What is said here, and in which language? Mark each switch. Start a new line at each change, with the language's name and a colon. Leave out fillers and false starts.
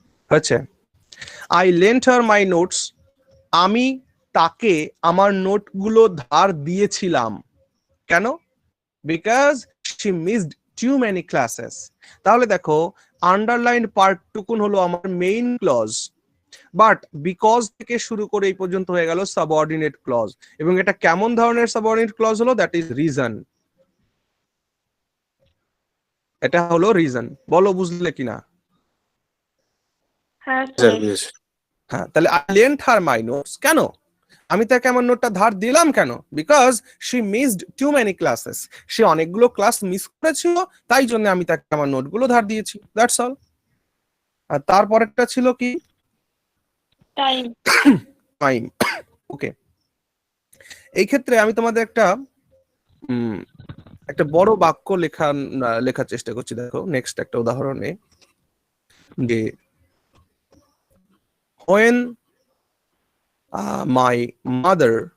Bangla: আচ্ছা,
English: I lent her my notes,
Bangla: আমি তাকে আমার নোটগুলো ধার দিয়েছিলাম। কেন?
English: Because she missed too many classes.
Bangla: তাহলে দেখো আন্ডারলাইন পার্টটুকুন হলো আমার মেইন ক্লজ, বাট বিকজ থেকে শুরু করে এই পর্যন্ত হয়ে গেল সাবঅর্ডিনেট ক্লজ। এবং এটা কেমন ধরনের সাবঅর্ডিনেট ক্লজ হলো?
English: That is reason.
Bangla: এটা হলো রিজন। বলো বুঝলে কিনা? হ্যাঁ স্যার স্যার। বুঝেছি।
English: হ্যাঁ, তাহলে I lent her my notes, কেন?
Bangla: আমি তাকে আমার নোটটা ধার দিলাম কেন?
English: because she missed too many classes,
Bangla: সে অনেকগুলো ক্লাস মিস করেছিল, তাই জন্য আমি তাকে আমার নোটগুলো ধার দিয়েছি,
English: That's all.
Bangla: আর তারপরেরটা ছিল কি?
English: Time. Time.
Bangla: ওকে, এই ক্ষেত্রে আমি তোমাদের একটা বড় বাক্য লেখার চেষ্টা করছি। দেখো নেক্সট একটা উদাহরণে, যে
English: when my mother